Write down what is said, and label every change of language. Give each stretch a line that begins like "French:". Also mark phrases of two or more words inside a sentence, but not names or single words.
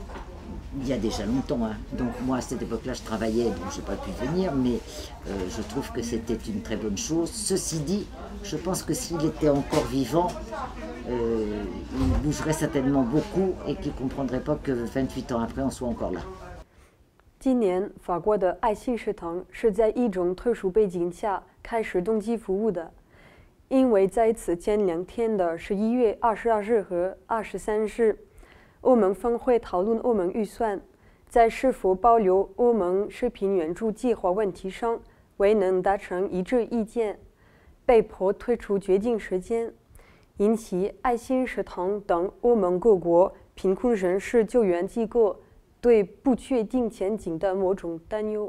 French: Il y a déjà longtemps, hein. Donc moi à cette époque-là je travaillais, donc je n'ai pas pu venir, mais je trouve que c'était une très bonne chose. Ceci dit, je pense que s'il était encore vivant, il bougerait certainement beaucoup et qu'il ne comprendrait pas que 28 ans après on soit encore là.
Chinese: 今年，法国的爱心食堂是在一种特殊背景下开始冬季服务的，因为在此前2天的11月22日和23日。欧盟峰会讨论欧盟预算，在是否保留欧盟食品援助计划问题上未能达成一致意见，被迫推出决定时间，引起爱心食堂等欧盟各国贫困人士救援机构对不确定前景的某种担忧。